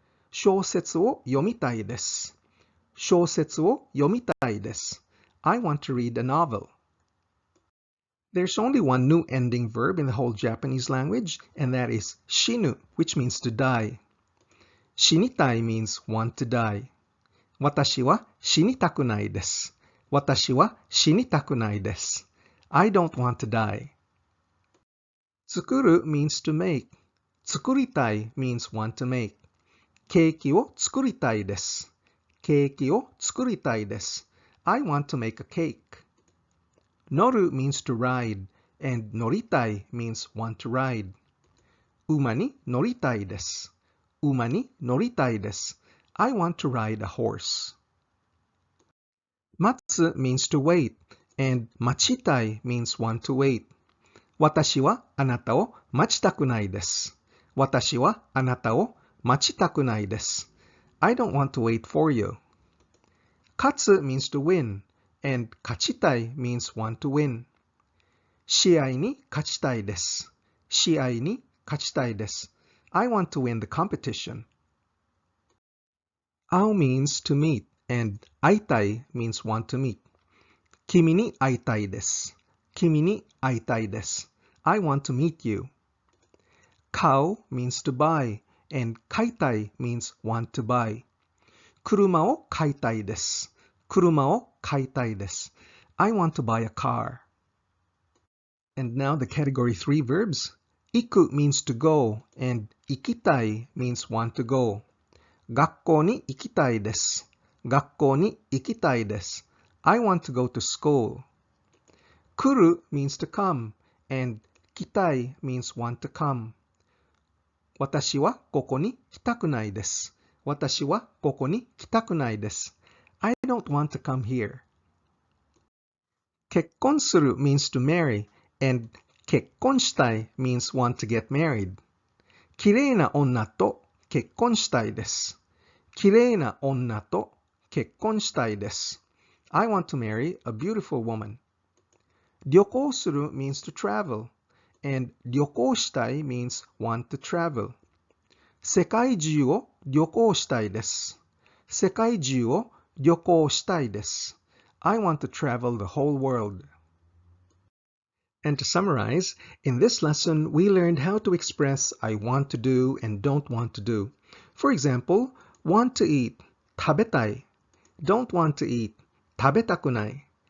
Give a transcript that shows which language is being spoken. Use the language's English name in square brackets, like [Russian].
[Japanese] 小説を読みたいです。小説を読みたいです。 [English] I want to read a novel. There's only one new ending verb in the whole Japanese language, and that is shinu, which means to die. Shinitai means want to die. [Japanese] 私は死にたくないです。私は死にたくないです。 [English] I don't want to die. 作る means to make. 作りたい means want to make. [Japanese] ケーキを作りたいです。ケーキを作りたいです。 [English] I want to make a cake. 乗る means to ride, and 乗りたい means want to ride. [Japanese] 馬に乗りたいです。馬に乗りたいです。 [English] I want to ride a horse. 待つ means to wait, and 待ちたい means want to wait. [Japanese] 私はあなたを待ちたくないです。私はあなたを待ちたくないです。 [English] I don't want to wait for you. 勝つ means to win, and 勝ちたい means want to win. [Japanese] 試合に勝ちたいです。試合に勝ちたいです。 [English] I want to win the competition. 会う means to meet, and 会いたい means want to meet. [Japanese] 君に会いたいです。君に会いたいです。 [English] I want to meet you. 買う means to buy, and 買いたい means want to buy. [Japanese] 車を買いたいです。車を買いたいです。 [English] I want to buy a car. And now the category 3 verbs. 行く means to go, and 行きたい means want to go. [Japanese] 学校に行きたいです。学校に行きたいです。 [English] I want to go to school. 来る means to come, and 来たい means want to come. [Japanese] 私はここに来たくないです。私はここに来たくないです。 [English] I don't want to come here. 結婚する means to marry, and 結婚したい means want to get married. [Japanese] 綺麗な女と結婚したいです。綺麗な女と結婚したいです。 [English] I want to marry a beautiful woman. 旅行する means to travel, and 旅行したい means want to travel. [Japanese] 世界中を旅行したいです。世界中を旅行したいです。 [English] I want to travel the whole world. And to summarize, in this lesson, we learned how to express I want to do and don't want to do. For example, want to eat, tabetai. Don't want to eat, tabetakunai.